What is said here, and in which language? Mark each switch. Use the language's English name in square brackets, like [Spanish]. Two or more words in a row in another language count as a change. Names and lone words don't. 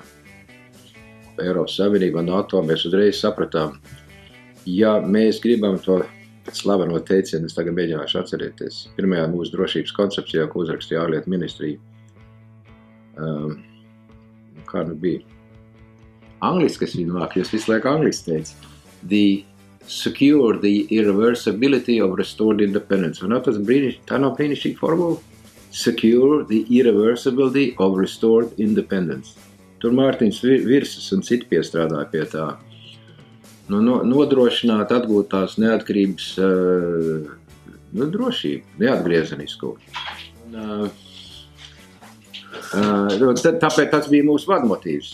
[Latvian] Eiropas Savienībā, NATO, mēs uzreiz sapratām, ja mēs gribam to slaveno teicienu, es tagad mēģināšu atcerēties, pirmajā mūsu drošības koncepcijā, ko uzrakstīja ārlietu ministrija, kā nu bija? Angliski es viņu māku, es visu laiku angliski teicu. [English] Secure the irreversibility of restored independence. [Latvian] Un tā nav brīnišķīga formula? [English] Secure the irreversibility of restored independence. [Latvian] Tur Mārtiņš Virsas un citi piestrādāja pie tā. Nodrošināt atgūtās neatkarības drošību, neatgriezenisku. Tāpēc tas bija mūsu vadmotīvs.